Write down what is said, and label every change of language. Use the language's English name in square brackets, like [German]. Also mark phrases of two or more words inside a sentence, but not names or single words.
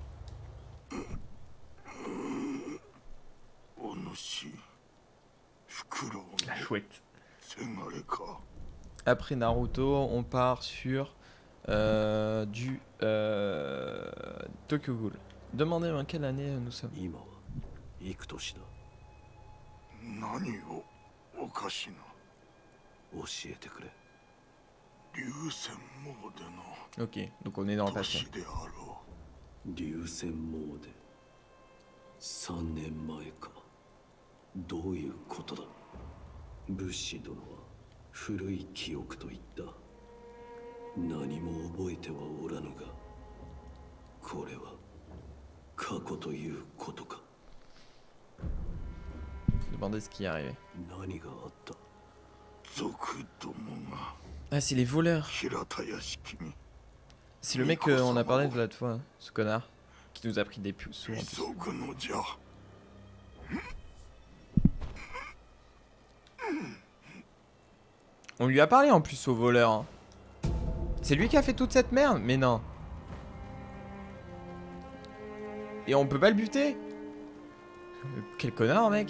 [French] La chouette. Après Naruto, on part sur du Tokyo Ghoul. Demandez en quelle année nous sommes. [Japanese] 幾年だ。何をおかしな。教えてくれ。流泉モーデの [French] Ok, donc on est dans le passé. [Japanese] 年であろ流泉モーデ3年前か。どういうことだ。武士殿は古い記憶と言った。何も覚えてはおらぬが、これは過去ということか。 [French] Demandez ce qui est arrivé. [Japanese] 何があった。族どもが [French] Ah, c'est les voleurs. [Japanese] 平田屋敷に [French] C'est le mec qu'on a parlé de l'autre fois, ce connard, qui nous a pris des sous en plus. [Japanese] 急ぐのじゃ。 [French] On lui a parlé en plus au voleur. Hein. C'est lui qui a fait toute cette merde? Mais non. Et on peut pas le buter? Quel connard, mec.